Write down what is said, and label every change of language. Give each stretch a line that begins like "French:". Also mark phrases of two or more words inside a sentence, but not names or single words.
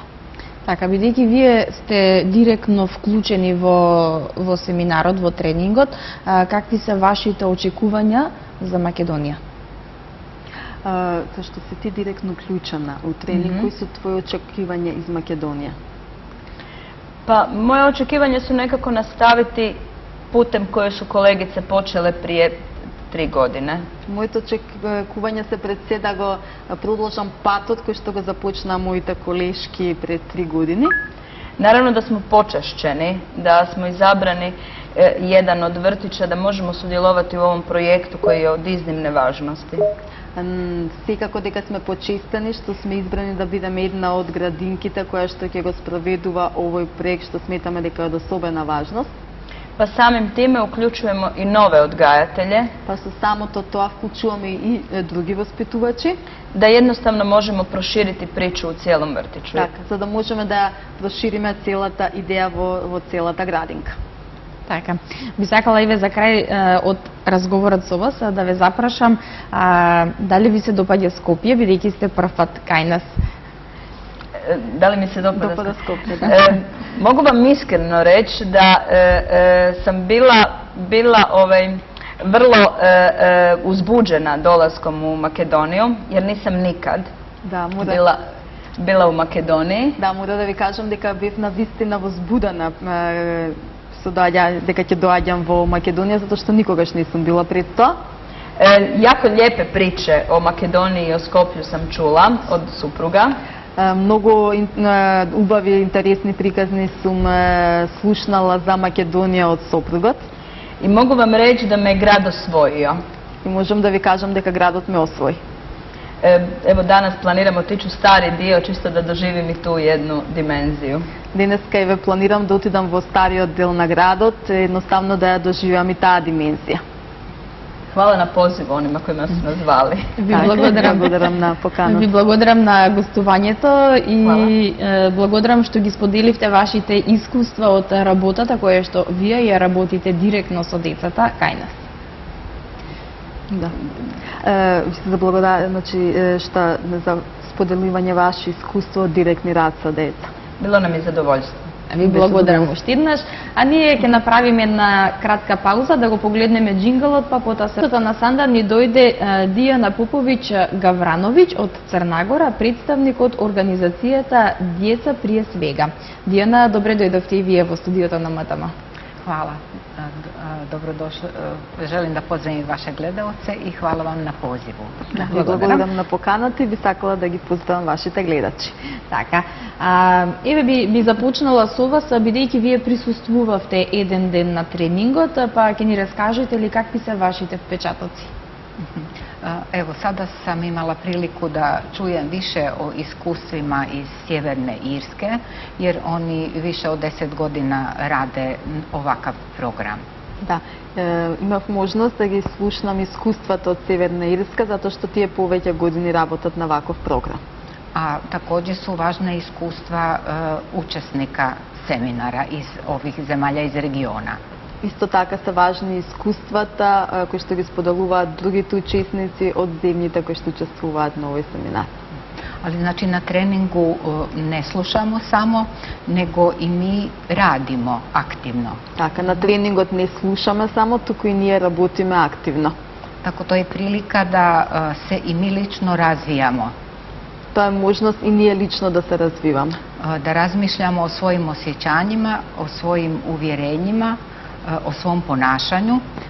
Macedonian: Така, бидејќи вие сте директно вклучени во семинарот, во тренингот, какви се вашите очекувања за Македонија? Тоа што си ти директно вклучена у тренинг, кои се твои очекувања из Македонија?
Croatian: Pa moje očekivanja su nekako nastaviti putem koje su kolegice počele prije 3 godine.
Macedonian: Моите очекувања се пред се да го продолжам патот кој што го започнаа моите колешки пред 3 години.
Croatian: Naravno da smo počašćeni, da smo izabrani jedan od vrtića, da možemo sudjelovati u ovom projektu koji je od iznimne važnosti.
Macedonian: Секако дека сме почестени што сме избрани да бидеме една од градинките која што ќе го спроведува овој проект што сметаме дека е од особена важност.
Croatian: Pa samim time uključujemo i nove odgajatelje.
Macedonian: Па со самото тоа вклучуваме и други воспитувачи.
Croatian: Da jednostavno možemo proširiti priču u cijelom vrtiću.
Macedonian: Така, за да можеме да прошириме целата идеја во целата градинка. Така. Би сакала и ве за крај од разговорот со вас да ве запрашам дали ви се допаѓа Скопје, бидејќи сте прв пат кај нас.
Croatian: Da li mi se dopada
Macedonian: Скопје, да.
Croatian: Mogu vam iskreno reći da sam bila vrlo uzbuđena dolaskom u Makedoniju, jer nisam nikad bila u Makedoniji.
Macedonian: Да, мора да ви кажам дека бев навистина возбудена дека ќе доаѓам во Македонија, затоа што никогаш не сум била пред тоа.
Croatian: Jako lijepe priče o Makedoniji i o Skopju sam čula od supruga.
Macedonian: Многу убави, интересни приказни сум слушнала за Македонија од сопругот.
Croatian: I mogu vam reći da me grad osvojio.
Macedonian: И можам да ви кажам дека градот ме освои.
Croatian: Evo danas planiramo otići u stari dio čisto da doživim i tu jednu dimenziju.
Macedonian: Денеска еве планирам да отидам во стариот дел на градот, едноставно да ја доживам и таа димензија.
Croatian: Hvala na pozivu onima kojima su nas zvali.
Macedonian: Ви благодарам на поканата. Ви благодарам на гостувањето и благодарам што ги споделивте вашите искуства од работата која што вие ја работите директно со децата кај нас. Да. Ви се заблагодарам, значи што за споделивање ваше искуство од директни рад со деца.
Croatian: Bilo nam je zadovoljstvo.
Macedonian: Ви благодарам уште еднаш, а ние ќе направиме една кратка пауза да го погледнеме джинглот, па потоа се на Сандар ни дојде Дијана Поповиќ Гаврановиќ од Црнагора, представник од организацијата Деца прие свега. Дијана, добре дојдовте и вие во студиото на МТМ.
Serbian: Hvala, dobrodošli. Želim da pozdravim vaše gledalce i hvala vam na pozivu.
Macedonian: Ви благодарам на поканата и би сакала да ги поздравам вашите гледачи. Така. Еве би започнала со вас, бидејќи вие присуствувавте еден ден на тренингот, па ќе ни раскажете ли какви се вашите впечатоци?
Serbian: Evo, sada sam imala priliku da čujem više o iskustvima iz Sjeverne Irske, jer oni više od 10 godina rade ovakav program.
Macedonian: Да, имав можност да ги слушнам искуствата од Северна Ирска, затоа што тие повеќе години работат на ваков програм.
Serbian: A također su važna iskustva učesnika seminara iz ovih zemalja iz regiona.
Macedonian: Исто така се важни искуствата кои што ги споделуваат другите учесници од земјите кои што учествуваат на овој семинар.
Serbian: Ali znači na treningu ne slušamo samo, nego i mi radimo aktivno.
Macedonian: Така, на тренингот не слушаме само, туку и ние работиме активно.
Serbian: Tako to je prilika da se i mi lično razvijamo.
Macedonian: Тоа е можност и ние лично да се развиваме.
Serbian: Da razmišljamo o svojim osjećanjima, o svojim uvjerenjima, o svom ponašanju.